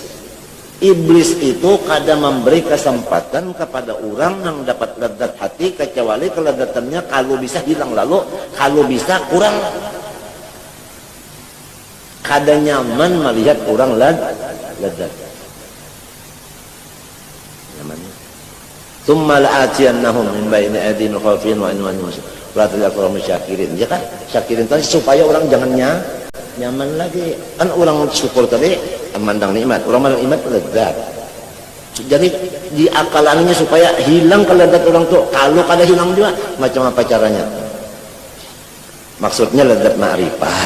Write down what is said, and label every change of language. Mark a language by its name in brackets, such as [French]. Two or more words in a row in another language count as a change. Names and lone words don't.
[Banjar] Iblis itu kadang memberi kesempatan kepada orang yang dapat ledat hati, kecuali keledatannya kalau bisa hilang lalu, kalau bisa kurang. Kadang nyaman melihat orang ledat. Nyaman. [Arabic] ثم لآتينهم من بين أيديهم خلفهم وعن يمين. [Banjar] Berarti orang syakirin, ya kan? Syakirin tadi supaya orang jangan nyaman lagi. Kan orang syukur tadi memandang nikmat, orang memandang nikmat lezat. Jadi diakalannya supaya hilang kelezat orang tuh. Kalau kada hilang juga, macam apa caranya? Maksudnya lezat ma'rifat.